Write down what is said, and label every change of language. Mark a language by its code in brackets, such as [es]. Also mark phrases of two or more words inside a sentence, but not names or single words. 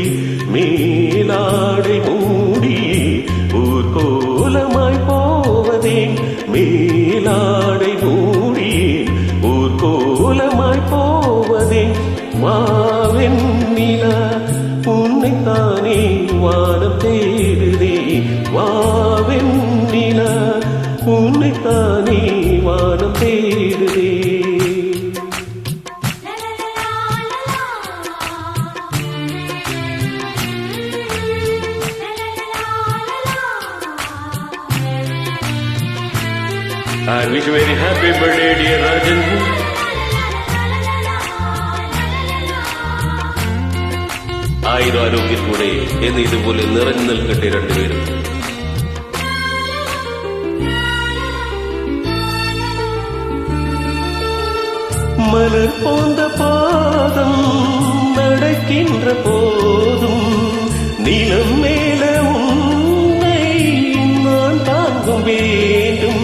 [ta] மேலாடை மூடியே ஊர் கோலமாய் போவதே, மேலாடை மூடியே ஊர் கோலமாய் போவதே. வாவெண்ணிலா உன்னைத்தானே வானம் தேடுதே, வாவெண்ணிலா உன்னைத்தானே வானம் தேடுதே. [en] I wish you very happy birthday, dear Rajan. [ml] ആയിരം ആരോഗ്യത്തോടെ എന്ന് ഇതുപോലെ നിറഞ്ഞു നിൽക്കട്ടെ രണ്ടുപേരും. [ta] மலர் போன்ற பாதம் நடக்கின்ற போதும் நிலம் மேல உன்னை நான் தாங்கும் வேண்டும்.